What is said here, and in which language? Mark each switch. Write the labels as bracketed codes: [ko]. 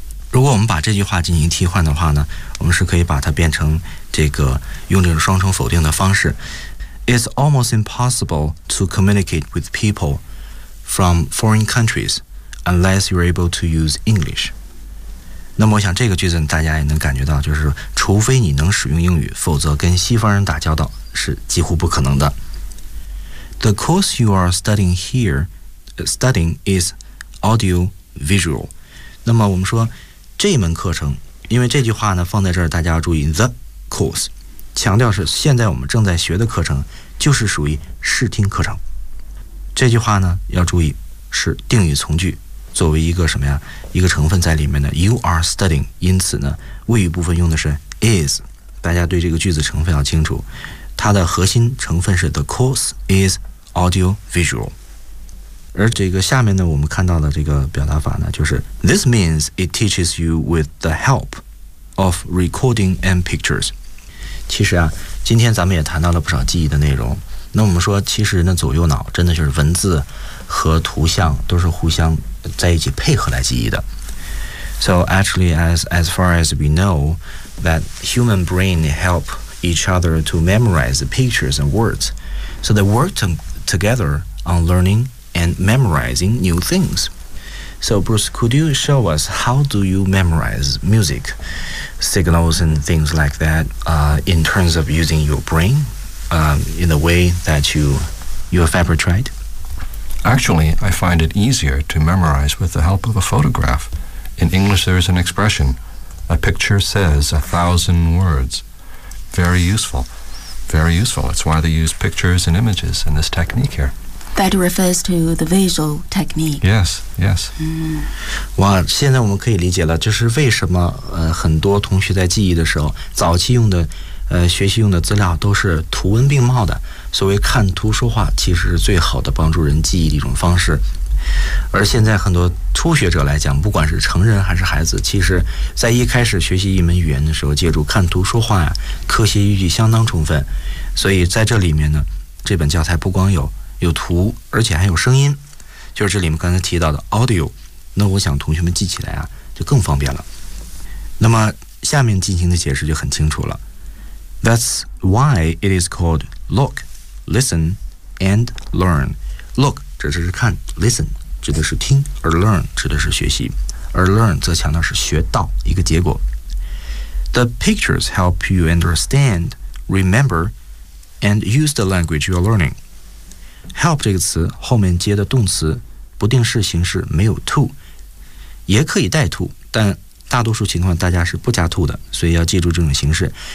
[zh] 如果我们把这句话进行替换的话呢，我们是可以把它变成这个用这种双重否定的方式 ， [en] It's almost impossible to communicate with people from foreign countries。 Unless you're able to use English. [zh] 那么我想这个句子大家也能感觉到，就是除非你能使用英语，否则跟西方人打交道是几乎不可能的。 [en] The course you are studying here, studying is audiovisual. [zh] 那么我们说这门课程，因为这句话呢放在这儿，大家要注意 [en] the course， [zh] 强调是现在我们正在学的课程就是属于视听课程。这句话呢要注意是定语从句。作为一个什么呀？一个成分在里面的 ， [en] you are studying， [zh] 因此呢，谓语部分用的是 is， 大家对这个句子成分要清楚，它的核心成分是 [en] the course is audiovisual， [zh] 而这个下面呢，我们看到的这个表达法呢，就是 [en] this means it teaches you with the help of recording and pictures。 [zh] 其实啊，今天咱们也谈到了不少记忆的内容。那我们说，其实人的左右脑真的就是文字和图像都是互相在一起配合来记忆的。 [en] So actually, as far as we know, that human brain help each other to memorize the pictures and words. So they work together on learning and memorizing new things. So Bruce, could you show us how do you memorize music, signals and things like that, in terms of using your brain? In the way that you have ever tried? Actually, I find it easier to memorize with the help of a photograph. In English, there is an expression, a picture says 1,000 words. Very useful, very useful. It's why they use pictures and images in this technique here. That refers to the visual technique. Yes, yes. [zh] 哇，现在我们可以理解了，就是为什么很多同学在记忆的时候，早期用的学习用的资料都是图文并茂的，所谓看图说话其实是最好的帮助人记忆的一种方式。而现在很多初学者来讲，不管是成人还是孩子，其实在一开始学习一门语言的时候，借助看图说话呀，科学依据相当充分。所以在这里面呢，这本教材不光有图，而且还有声音，就是这里面刚才提到的 audio。那我想同学们记起来啊就更方便了。那么下面进行的解释就很清楚了， [en] That's why it is called look, listen, and learn. [zh] Look 指的是看 ，listen 指的是听，而 learn 指的是学习，而 learn 则强调是学到一个结果。 [en] The pictures help you understand, remember, and use the language you are learning. [zh] Help 这个词后面接的动词不定式形式没有 to， 也可以带 to， 但大多数情况大家是不加 to 的，所以要记住这种形式。